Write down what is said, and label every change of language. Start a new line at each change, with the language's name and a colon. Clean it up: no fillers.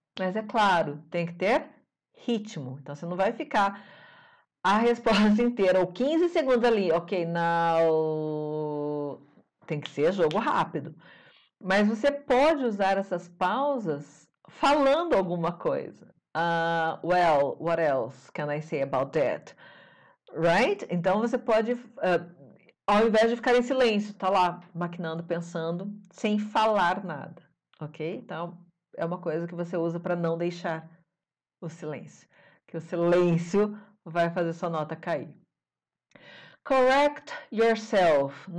Portuguese: Mas é claro, tem que ter ritmo. Então, você não vai ficar a resposta inteira, ou 15 segundos ali, ok,
English: now...
Portuguese: Tem que ser jogo rápido. Mas você pode usar essas pausas falando alguma coisa.
English: Well, what else can I say about that? Right?
Portuguese: Então, você pode, ao invés de ficar em silêncio, tá lá, maquinando, pensando, sem falar nada, ok? Então, é uma coisa que você usa para não deixar o silêncio. Que o silêncio vai fazer sua nota cair.
English: Correct yourself.